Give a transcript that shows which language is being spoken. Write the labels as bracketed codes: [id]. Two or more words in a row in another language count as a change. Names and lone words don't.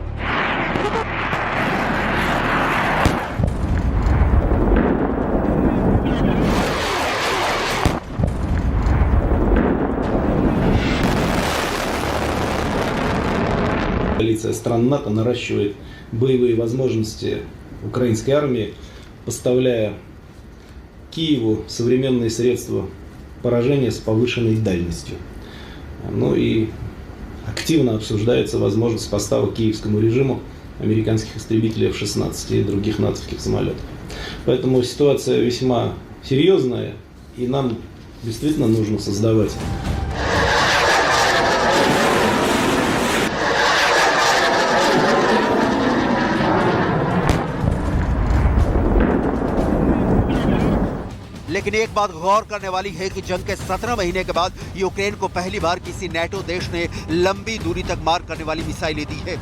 [ru] Коалиция стран НАТО наращивает боевые возможности украинской армии, поставляя Киеву современные средства поражения с повышенной дальностью. Ну и активно обсуждается возможность поставок киевскому режиму американских истребителей F-16 и других натовских самолетов. Поэтому ситуация весьма серьезная, и нам действительно нужно создавать [hi] लेकिन एक बात गौर करने वाली है कि जंग के 17 महीने के बाद यूक्रेन को पहली बार किसी नेटो देश ने लंबी दूरी तक मार करने वाली मिसाइलें दी है।